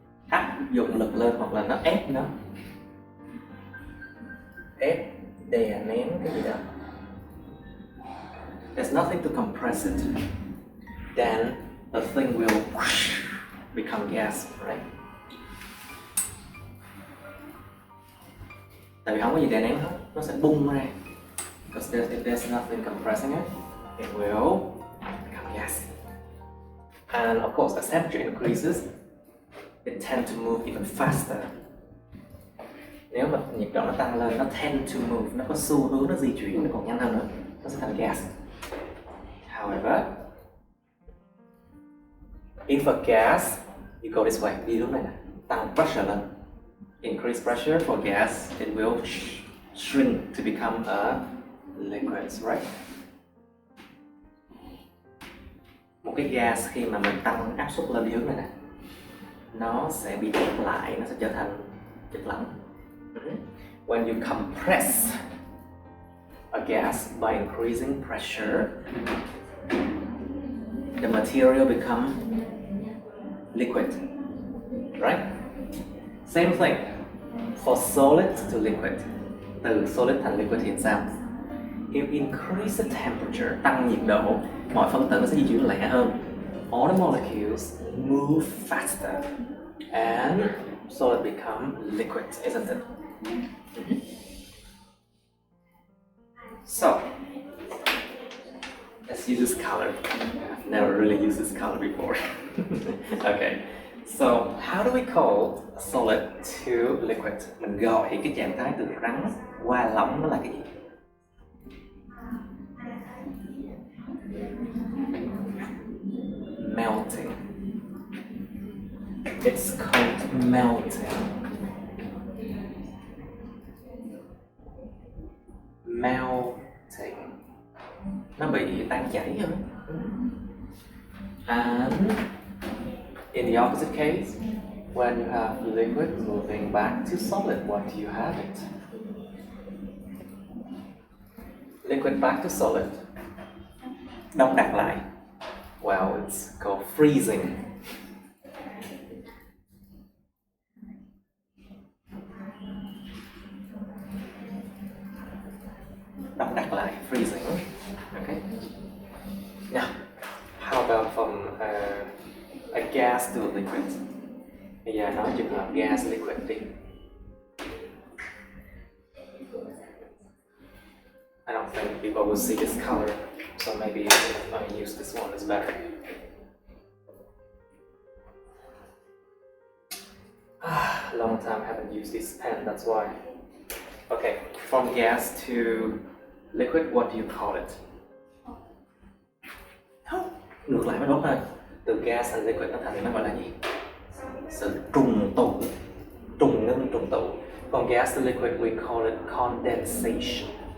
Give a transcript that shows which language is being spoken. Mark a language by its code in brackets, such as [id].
[vi] Áp dụng lực lên hoặc là nó ép nó, ép đè nén cái gì đó. [en] There's nothing to compress it. Then the thing will become gas, right? [vi] Tại vì không có gì đè nén hết, nó sẽ bung ra. [en] Because if there's nothing compressing it will become gas. And of course, as temperature increases, it tends to move even faster. [vi] Nếu mà nhiệt độ nó tăng lên, nó [en] tend to move, [vi] nó có xu hướng nó di chuyển, nó còn nhanh hơn nữa, nó sẽ thành gas. [en] However, if a gas, you go this way, [vi] đi hướng này nè, tăng pressure lên, [en] increase pressure for gas, it will shrink to become a liquid, right? [vi] Một cái gas khi mà mình tăng áp suất lên đi hướng này nè, nó sẽ bị ép lại, nó sẽ trở thành chất lỏng. [en] When you compress a gas by increasing pressure, the material become liquid, right? Same thing for solid to liquid. [vi] Từ solid thành liquid thì sao? [en] If increase the temperature, [vi] tăng nhiệt độ, mọi phân tử nó sẽ di chuyển lẹ hơn. [en] All the molecules move faster and so it become liquid, isn't it? So let's use this color. I've never really used this color before. Okay, so how do we call a solid to liquid? [vi] Mình gọi cái trạng thái từ rắn qua lỏng nó là cái gì? [en] Melting. It's called melting. [vi] Melting. Nó bị tan chảy rồi. [en] And in the opposite case, when you have liquid moving back to solid, what do you have it? Liquid back to solid. [vi] Đông đặc lại. [en] Well, it's called freezing. [vi] Đọc đặt lại [en] freezing. Okay. Now, how about from a gas to a liquid? [vi] Bây giờ nói trường hợp gas liquid đi. [en] I don't think people will see this color, so maybe I use this one, it's better. Long time haven't used this pen, that's why. Okay, from gas to liquid, what do you call it? [vi] Ngược lại mới đúng thôi. Từ gas and liquid nó thành nó gọi là gì? Sự trùng tụ, trùng ngưng trùng tụ. [en] From gas to liquid, we call it condensation.